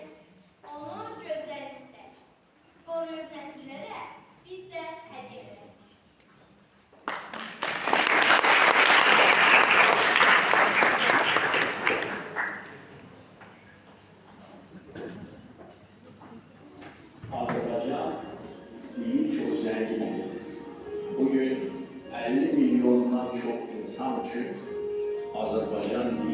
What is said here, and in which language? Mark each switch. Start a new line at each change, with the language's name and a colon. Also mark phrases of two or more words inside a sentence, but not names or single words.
Azerbaijani: Onu gözlərimizdə qoruyub nəsillərə biz də hədiyyə edək.
Turkish: Azerbaycan dili çok zengindir. Bugün 50 milyondan çok insan için Azerbaycan